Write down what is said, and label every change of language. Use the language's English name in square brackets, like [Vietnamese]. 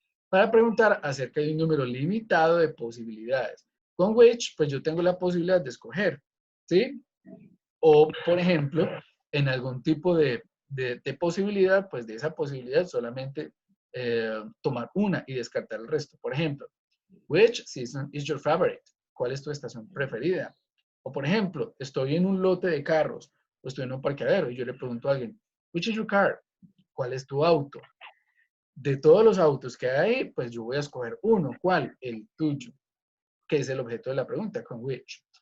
[Spanish] Para preguntar acerca de un número limitado de posibilidades. Con which, pues yo tengo la posibilidad de escoger. ¿Sí? O, por ejemplo, en algún tipo de posibilidad, pues de esa posibilidad solamente tomar una y descartar el resto. Por ejemplo, [English] which season is your favorite? [Spanish] ¿Cuál es tu estación preferida? O por ejemplo, estoy en un lote de carros o estoy en un parqueadero y yo le pregunto a alguien, [English] which is your car? [Spanish] ¿Cuál es tu auto? De todos los autos que hay ahí, pues yo voy a escoger uno. ¿Cuál? El tuyo, que es el objeto de la pregunta, con which.